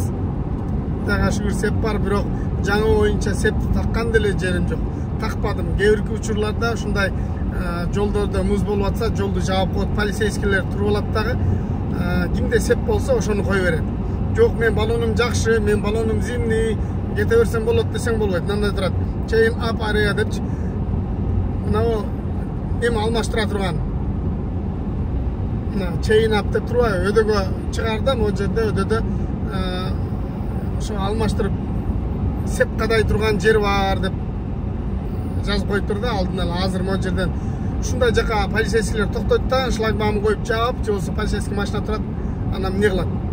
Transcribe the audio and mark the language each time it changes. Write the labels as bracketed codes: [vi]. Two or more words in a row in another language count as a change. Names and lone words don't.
[ky] Кудайга шүгүр сеп бар, бирок жаңы боюнча септи таккан деле жерим жок. Такпадым. Кээ бир учурларда ушундай жолдордо муз болуп атса, жолду жаап коет, полицейскийлер туруп алат дагы. Кимде сеп болсо ошону кое берет. Жок, мен баллонум жакшы, мен баллонум зимний, кете берсем болот десең болбойт. Мындай турат. [en] Chain up area депчи. [ky] Мына эми алмаштыра турган. Мына [en] chain up [ky] деп турбайбы? Өдөгө чыгарда, могу жерде өдөдө ошо алмаштырып сеп кадай турган жер бар деп жазып коюптур да алдын ала. Азыр могу жерден ушундай жака полицейскийлер токтойт да, шлагбаум коюп жаап, же болбосо полицейский машина турат, анан эмне кылат?